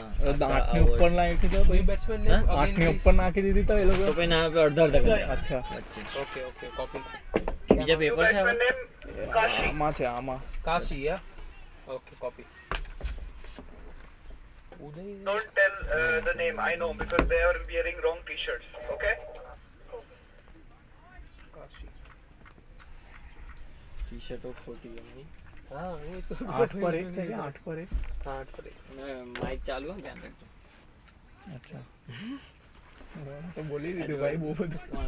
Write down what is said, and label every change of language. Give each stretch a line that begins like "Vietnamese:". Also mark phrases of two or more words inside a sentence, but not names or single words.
Gujarati: 8 ની ઉપર નાખી દો કોઈ બેટ્સમેન ને 8 ની ઉપર નાખી દીધી તો એ લોકો. તો પછી ના આપે અડધા અડધા. અચ્છા
English: okay okay copy.
Gujarati: બીજા પેપર છે હવે? આમાં છે આમાં. કાશી યા
English: okay copy.
Gujarati: ઉદય
English: Don't tell the name, I know, because they are wearing wrong t-shirts, okay?
Gujarati: કાશી.
English: T-shirt of
Gujarati: 40 એમની. હા એ તો 8 પર 1 છે કે 8 પર 1. 8 પર 1. ને માઈક ચાલુ હે ધ્યાન રાખજો. અચ્છા તો બોલી દીધું ભાઈ બહુ બધું.